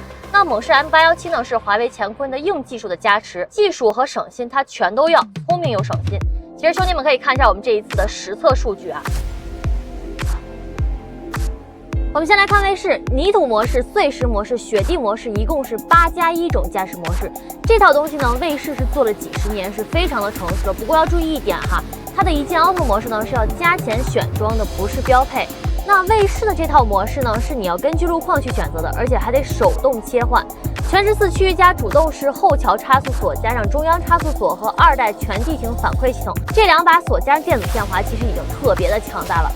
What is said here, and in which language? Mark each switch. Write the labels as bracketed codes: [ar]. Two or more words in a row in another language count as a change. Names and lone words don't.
[zh] 那猛士 M817呢是華為乾坤的硬技術的加持，技術和省心它全都要，聰明又省心。其實兄弟們可以看一下我們這一次的實測數據啊。我們先來看衛士泥土模式、碎石模式、雪地模式，一共是8+1種駕駛模式。這套東西呢，衛士是做了幾十年，是非常的成熟的。不過要注意一點哈，它的一鍵 Auto 模式呢是要加錢選裝的，不是標配。那衛士的這套模式呢，是你要根據路況去選擇的，而且還得手動切換。全时四驅加主動式後橋差速锁，加上中央差速锁和2代全地形反馈系統，這2把锁加上電子限滑，其實已經特別的強大了。